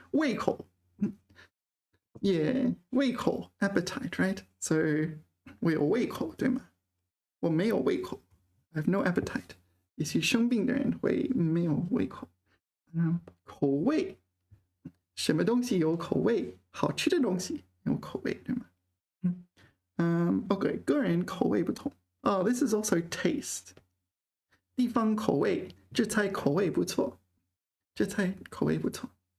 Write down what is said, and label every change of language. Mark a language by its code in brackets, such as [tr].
[en] 胃口 Yeah, 胃口 appetite, right? [zh] So 我有胃口对吗我没有胃口 [en] I have no appetite. [zh] 也许生病的人会没有胃口口味什么东西有口味好吃的东西有口味对吗Okay, 个人口味不同 [en] Oh, this is also taste [zh] 地方口味这菜口味不错这菜口味不错